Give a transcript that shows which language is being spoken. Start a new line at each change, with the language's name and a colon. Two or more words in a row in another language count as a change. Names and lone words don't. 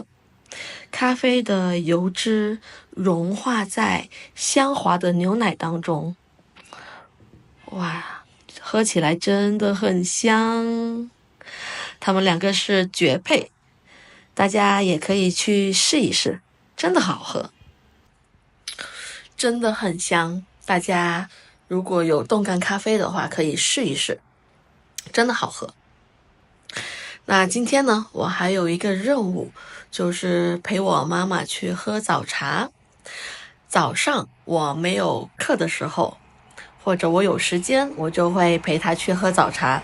Chinese: 咖啡的油脂融化在香滑的牛奶當中，哇，喝起來真的很香。它們兩個是絕配，大家也可以去試一試，真的好喝，真的很香。大家如果有凍乾咖啡的話，可以試一試，真的好喝。那今天呢，我還有一個任務，就是陪我媽媽去喝早茶。早上我沒有課的時候，或者我有時間，我就會陪她去喝早茶。